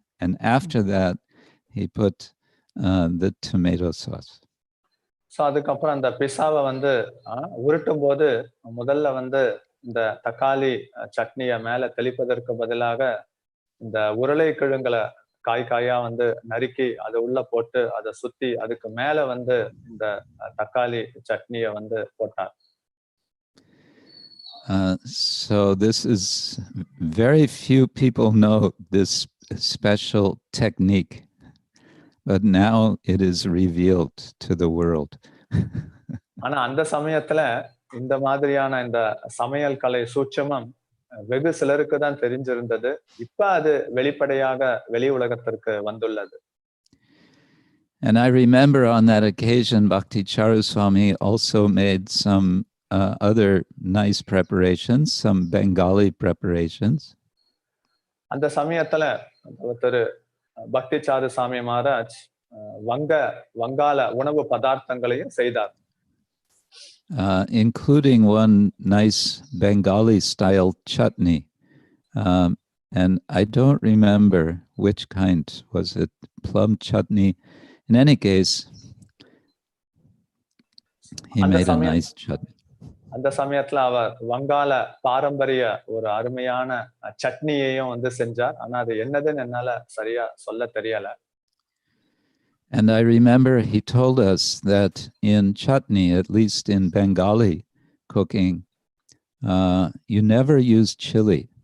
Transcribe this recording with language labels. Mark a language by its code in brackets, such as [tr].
[en] And after that, he put the tomato sauce. [ta] So அதுக்கப்புறம் அந்த பிசாவை வந்து உருட்டும் போது முதல்ல வந்து இந்த தக்காளி சட்னியை மேல தெளிப்பதற்கு பதிலாக இந்த உருளைக்கிழங்குல காயா வந்து நறுக்கி அதை உள்ள போட்டு அதை சுத்தி அதுக்கு மேல வந்து இந்த தக்காளி சட்னியை வந்து போட்டார். [en] So this is very few people know this special technique, but now it is revealed to the world. [ta] ஆனா அந்த சமயத்துல இந்த மாதிரியான இந்த சமையல் கலை சூட்சமம் வெகு சிலருக்கு தான் தெரிஞ்சிருந்தது. இப்ப அது வெளிப்படையாக வெளி உலகத்திற்கு வந்துள்ளது. [en] And I remember on that occasion, Bhakti Charu Swami also made some other nice preparations, some Bengali preparations. [ta] அந்த சமயத்துல திரு பக்தி சாரு சாமி மகாராஜ் வங்காள உணவு பதார்த்தங்களையும் செய்தார். [en] Including one nice Bengali style chutney. And I don't remember which kind. Was it plum chutney? In any case, he made a nice chutney. [ta] அந்த சமயத்துல அவர் வங்காள பாரம்பரிய ஒரு அருமையான சட்னியையும் வந்து செஞ்சார். ஆனா அது என்னதுன்னு என்னால சரியா சொல்ல தெரியல. [en] And I remember he told us that in chutney, at least in Bengali cooking, you never use chili.